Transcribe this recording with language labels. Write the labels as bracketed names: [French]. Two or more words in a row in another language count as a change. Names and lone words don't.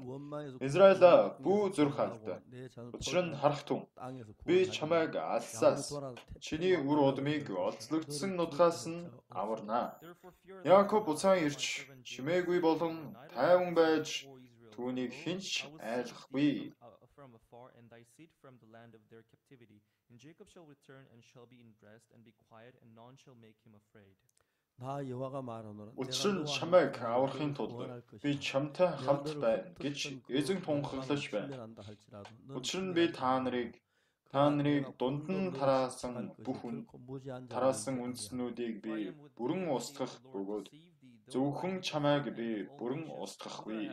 [Mongolian] Израиля бүү зүрх алда. Учир нь харахтун. Би чамайг алсаас чиний үр удмыг олзлогдсон нутгаас нь аварнаа. Яаков буцаан ирж чимээгүй болон тайван байж түүнийг хинч айлахгүй. [English] And Jacob shall return and shall be in rest and be quiet, and none shall make him afraid. [Mongolian] Учир нь чамайг аврахын тулд би чамтай хамт байна гэж эзэн тунхаглаж байна. Учир нь би та нарыг дунд нь тараасан үндснүүдийг би бүрэн устгах бөгөөд зөвхөн чамайг би бүрэн устгахгүй.